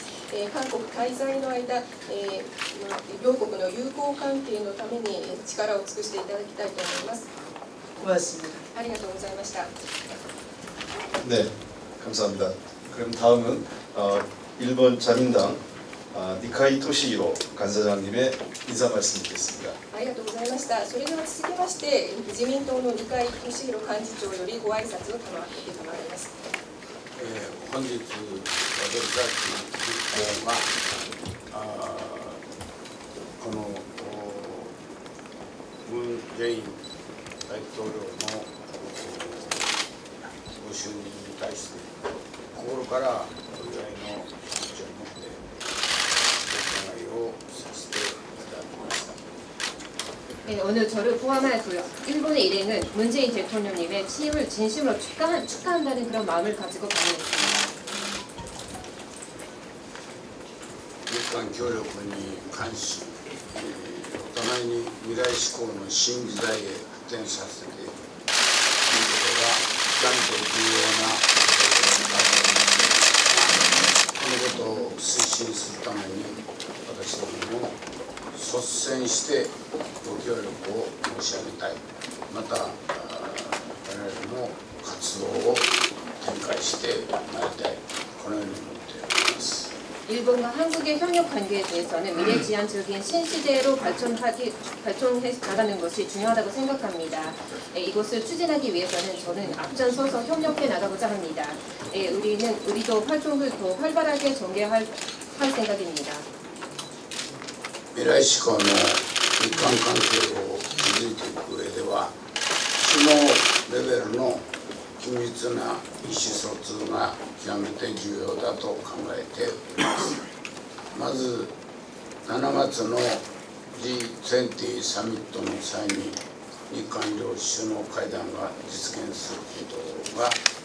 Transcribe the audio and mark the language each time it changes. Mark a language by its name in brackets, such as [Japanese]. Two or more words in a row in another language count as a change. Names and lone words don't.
[Japanese] 韓国滞在の間、両国の友好関係のために力を尽くしていただきたいと思います。 [Korean] 고맙습니다. [Japanese] ありがとうございました。 [Korean] 네, 감사합니다. 그럼 다음은 일본 자민당 니카이 토시히로 간사장님의 인사 말씀 듣겠습니다. [Japanese] ありがとうございました。それでは続きまして自民党の二階俊博幹事長よりご挨拶を賜ります。本日私たち立候がこのムン・ジェイン大統領のご就任に対して心からお祝いの気持ちを持ってお伺いをさせていただきました。 [Korean] 오늘 저를 포함해서 일본의 일행은 문재인 대통령님의 취임을 진심으로 축하한다는 그런 마음을 가지고 방문했습니다. [Japanese] 日韓協力に関し、お互いに未来志向の新時代へ発展させていくということが極めて重要なことだと思います。このことを推進するために私どもも率先してご協力を申し上げたい。また我々も活動を展開してまいりたい。このように思っております。 [Korean] 일본과 한국의 협력 관계에 대해서는 미래지향적인 신시대로 발전해 나가는 것이 중요하다고 생각합니다. 이것을 추진하기 위해서는 저는 앞장서서 협력해 나가고자 합니다. 우리도 활동을 더 활발하게 전개할 생각입니다. [Japanese] 未来志向の日韓関係を築いていく上では首脳レベルの緊密な意思疎通が極めて重要だと考えております。まず7月の G20 サミットの際に日韓両首脳会談が実現することが